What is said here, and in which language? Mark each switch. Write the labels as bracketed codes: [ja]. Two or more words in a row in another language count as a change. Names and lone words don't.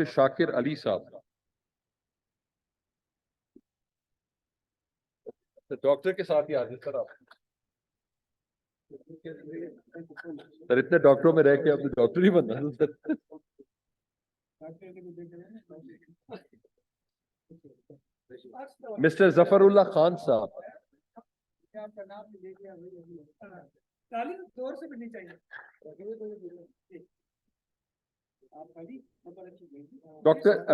[hi] Shakir Ali Saab. [en] The doctor [hi] के साथ ही आ जाए सर आप। सर इतने डॉक्टरों में रह के अब डॉक्टर ही बनना सर। Mr. Zafarullah Khan Saab. Dr.